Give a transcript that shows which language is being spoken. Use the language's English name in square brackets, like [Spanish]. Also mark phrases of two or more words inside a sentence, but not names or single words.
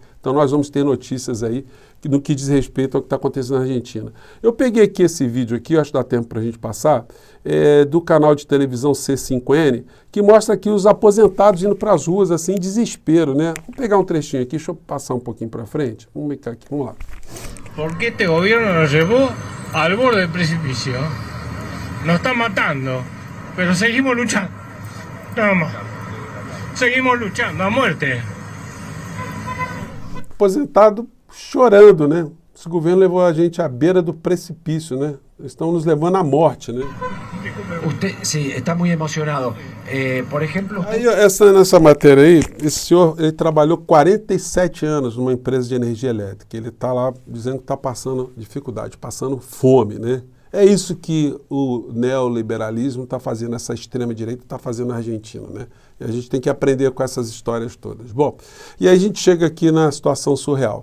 [Portuguese] Então nós vamos ter notícias aí no que diz respeito ao que está acontecendo na Argentina. Eu peguei aqui esse vídeo aqui, acho que dá tempo para a gente passar, do canal de televisão C5N, que mostra aqui os aposentados indo para as ruas assim, em desespero, né? Vou pegar um trechinho aqui, deixa eu passar um pouquinho para frente. Vamos ficar aqui, vamos lá. [Spanish] Porque este gobierno nos llevó al borde del precipicio. Nos está matando, pero seguimos luchando. Nada más. Seguimos luchando a muerte. [Portuguese] Aposentado chorando, né? Esse governo levou a gente à beira do precipício, né? Eles estão nos levando à morte, né? [Spanish] Usted, sí, está muy emocionado. Por ejemplo... [Portuguese] Aí, nessa matéria aí, esse senhor, ele trabalhou 47 anos numa empresa de energia elétrica. Ele está lá dizendo que está passando dificuldade, passando fome, né? É isso que o neoliberalismo está fazendo, essa extrema-direita está fazendo na Argentina, né? E a gente tem que aprender com essas histórias todas. Bom, e aí a gente chega aqui na situação surreal.